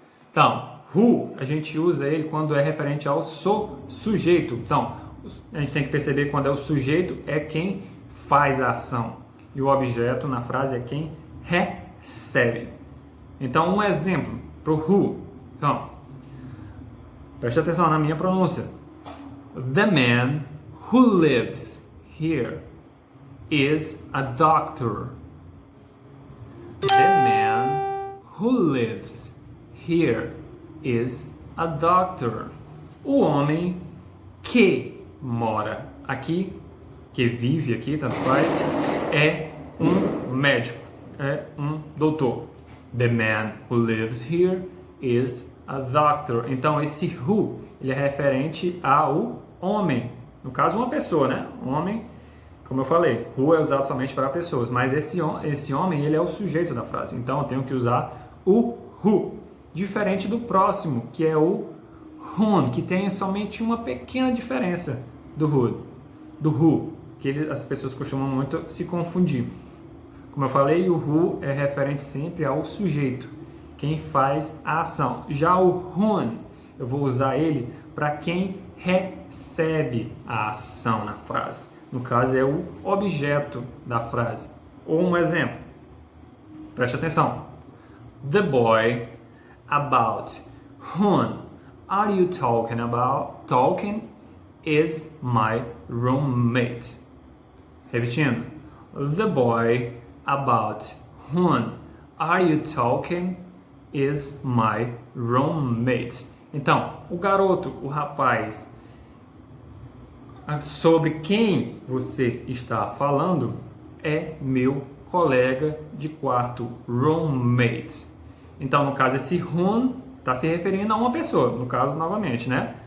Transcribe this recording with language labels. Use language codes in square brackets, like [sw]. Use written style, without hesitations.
[pt] Então, who, a gente usa ele quando é referente ao sujeito. Então, a gente tem que perceber quando é o sujeito, é quem faz a ação. E o objeto na frase é quem recebe. Então, um exemplo para o who. Então, preste atenção na minha pronúncia. [en] The man who lives here is a doctor. The man who lives here is a doctor. [pt] O homem que mora aqui, que vive aqui, tanto faz, é um médico, é um doutor. [en] The man who lives here is a doctor. [pt] Então esse who, ele é referente ao homem, no caso uma pessoa, né? Homem, como eu falei, who é usado somente para pessoas, mas esse homem, ele é o sujeito da frase. Então eu tenho que usar o who, diferente do próximo, que é o whom, que tem somente uma pequena diferença do who, que as pessoas costumam muito se confundir. Como eu falei, o who é referente sempre ao sujeito, quem faz a ação. Já o whom, eu vou usar ele para quem recebe a ação na frase. No caso, é o objeto da frase. Ou um exemplo. Preste atenção. [en] The boy about whom are you talking about? Talking is my roommate. [pt] Repetindo. [en] The boy about whom are you talking is my roommate. [pt] Então, o garoto, o rapaz, sobre quem você está falando é meu colega de quarto, roommate. Então, no caso, esse whom está se referindo a uma pessoa, no caso, novamente, né?